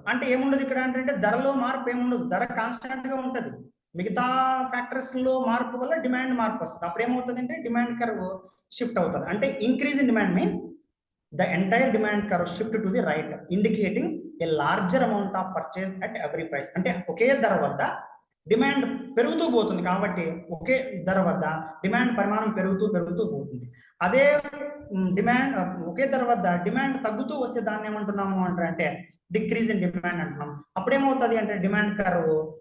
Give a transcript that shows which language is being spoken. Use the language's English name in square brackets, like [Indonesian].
[Telugu] అంటే ఏముండదు ఇక్కడ అంటే ధరలో మార్పు ఏముండదు, ధర కాన్స్టాంట్ గా ఉంటుంది. మిగతా ఫ్యాక్టర్స్ లో మార్పు వల్ల డిమాండ్ మార్పు వస్తుంది. అప్పుడు ఏమవుతుంది అంటే డిమాండ్ కర్వ్ షిఫ్ట్ అవుతుంది. [English] అంటే increase in demand means the entire demand curve shift to the right, indicating a larger amount of purchase at every price. [Telugu] అంటే ఒకే ధర వద్ద డిమాండ్ పెరుగుతూ పోతుంది కాబట్టి ఒకే ధర వద్ద డిమాండ్ పరిమాణం పెరుగుతూ పోతుంది. అదే డిమాండ్ ఒకే ధర వద్ద డిమాండ్ తగ్గుతూ వస్తే దాన్ని ఏమంటున్నాము అంటే డిక్రీజ్ ఇన్ డిమాండ్ అంటున్నాం. అప్పుడేమవుతుంది అంటే డిమాండ్ కర్వ్